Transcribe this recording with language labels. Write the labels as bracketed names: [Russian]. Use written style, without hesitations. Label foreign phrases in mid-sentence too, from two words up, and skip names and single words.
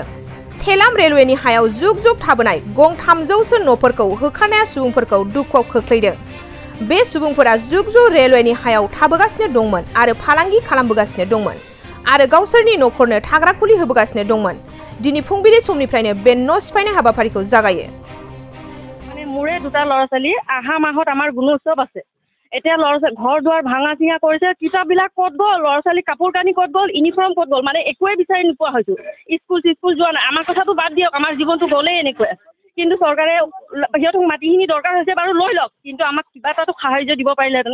[Bodo] थेलाम रेलवेनि हायाव जुग जुग थाबोनाय गं 300सो न'फोरखौ होखारनाया सुबुंफोरखौ दुखुआव खोख्लैदों। बे सुबुंफोरा जुग जुग रेलवेनि हायाव थाबोगासिनो दंमोन आरो फालांगि खालामबोगासिनो दंमोन आरो गावसोरनि न'खरनो थाग्रा खुलि होबोगासिनो दंमोन। दिनै फुंबिलि समनिफ्रायनो बे न' सिफायनाय हाबाफारिखौ जागायो। [Assamese] মানে মোৰে দুটা ল'ৰা ছোৱালী আহা মাহত আমাৰ গুণোৎসৱ আছে। এতিয়া ঘৰ দুৱাৰ ভাঙা চিঙা কৰিছে, কিতাপবিলাক ক'ত গ'ল, ল'ৰা ছোৱালী কাপোৰ কানি ক'ত গ'ল, ইউনিফৰ্ম ক'ত গ'ল, মানে একোৱে বিচাৰি নোপোৱা হৈছোঁ। স্কুল যোৱা নাই। আমাৰ কথাটো বাদ দিয়ক, আমাৰ জীৱনটো গ'লেই এনেকুৱাই। কিন্তু চৰকাৰে সিহঁতক মাটিখিনি দৰকাৰ হৈছে বাৰু লৈ লওক, কিন্তু আমাক কিবা এটাতো সাহাৰ্য দিব পাৰিলেহেঁতেন।